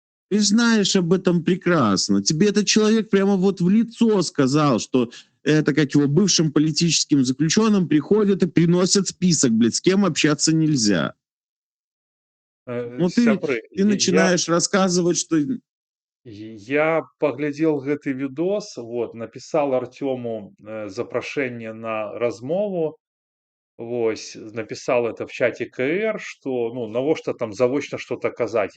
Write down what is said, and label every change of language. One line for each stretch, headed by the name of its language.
Russian: Ты знаешь об этом прекрасно. Тебе этот человек прямо вот в лицо сказал, что это как его бывшим политическим заключенным приходят и приносят список, блядь, с кем общаться нельзя. Ну
Belarusian: Сябры,
Russian: ты начинаешь рассказывать, что...
Belarusian: я паглядзеў гэты відос, вот, напісал Артёму запрашэнне на размову.
Russian: Вось, написал это в чате КР, что, ну, навошта там заочно что-то казать.